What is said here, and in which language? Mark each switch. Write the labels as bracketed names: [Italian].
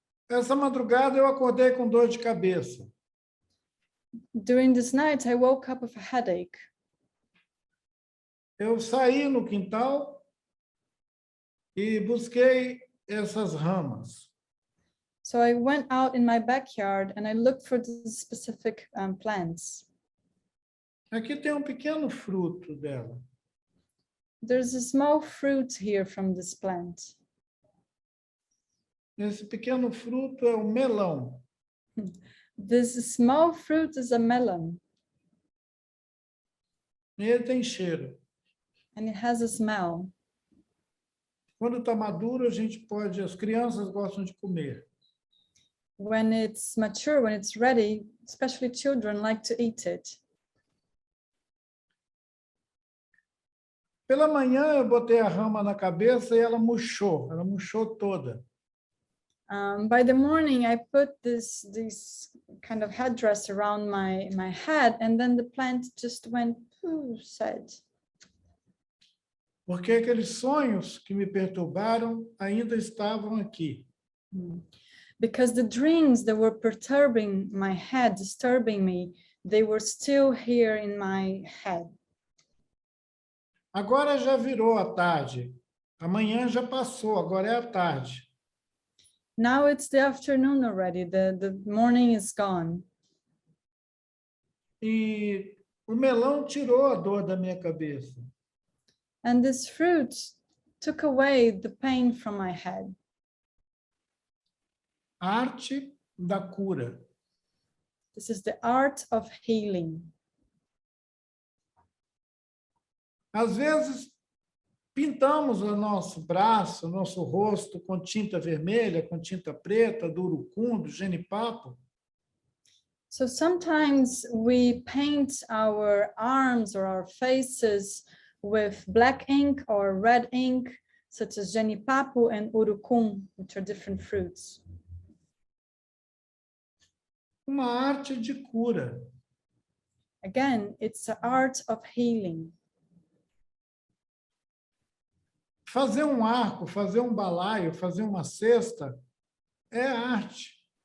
[Portuguese] Essa madrugada eu acordei com dor de cabeça. [English] During this night, I woke up with a headache. [Portuguese] Eu saí no quintal e busquei essas ramas. [English] So I went out in my backyard and I looked for the specific plants. [Portuguese] Aqui tem um pequeno fruto dela. [English] There's a small fruit here from this plant. [Portuguese] Esse pequeno fruto é o melão. [English] This small fruit is a melon [Portuguese] E ele tem cheiro. [English] and it has a smell. [Portuguese] Quando está maduro, a gente pode, as crianças gostam de comer. [English] When it's mature, when it's ready, especially children like to eat it. [Portuguese] Pela manhã eu botei a rama na cabeça e ela murchou toda. [English] By the morning, I put this kind of headdress around my head, and then the plant just went pooh, said. [Portuguese] Porque aqueles sonhos que me perturbaram ainda estavam aqui. [English] Because the dreams that were perturbing my head, disturbing me, they were still here in my head. [Portuguese] Agora já virou a tarde. Amanhã já passou, agora é a tarde. [English] Now it's the afternoon already, the morning is gone. [Portuguese] E o melão tirou a dor da minha cabeça. [English] And this fruit took away the pain from my head. [Portuguese] Arte da cura. [English] This is the art of healing. [Portuguese] Às vezes, pintamos o nosso braço, o nosso rosto com tinta vermelha, com tinta preta, do urucum, do genipapo. [English] So sometimes we paint our arms or our faces with black ink or red ink, such as genipapo and urucum, which are different fruits. [Portuguese] Uma arte de cura. [English] Again, it's the art of healing. [Portuguese] Fazer um arco, fazer um balaio, fazer uma cesta é arte.